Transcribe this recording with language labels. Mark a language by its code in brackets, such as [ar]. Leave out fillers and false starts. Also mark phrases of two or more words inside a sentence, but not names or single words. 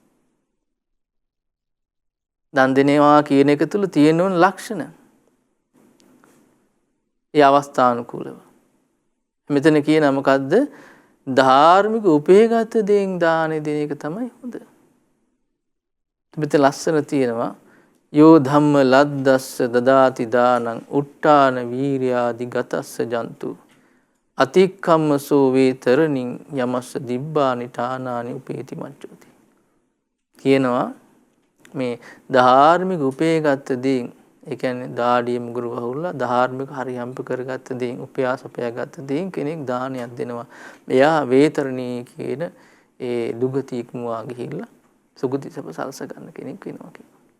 [si] දන් දෙනවා කියන එක තුල තියෙන ඕන ලක්ෂණ. ඒ අවස්ථානුකූලව. මෙතන කියන මොකද්ද? ධාර්මික උපයගත් දෙයින් දාන දෙන එක තමයි හොඳ. මෙතන ලස්සන තියෙනවා [pi] යෝ ධම්ම ලද්දස්ස දදාති දානං උට්ටාන වීර්යාදි ගතස්ස ජන්තු අතික්කම්මසෝ වේතරණින් යමස්ස දිබ්බානි ඨානානි උපේති මච්චෝති. [si] කියනවා මේ ධාර්මික උපයගත් දෙයින්, ඒ කියන්නේ දාඩිය මුගුරු වහුල්ලා ධාර්මික හරියම්ප කරගත්ත දෙයින්, උපයාස උපයාගත්ත දෙයින් කෙනෙක් දානයක් දෙනවා. එයා වේතරණී කියන ඒ දුගති ඉක්මවා ගිහිල්ලා සුගති සප සල්ස ගන්න කෙනෙක් වෙනවා කියනවා.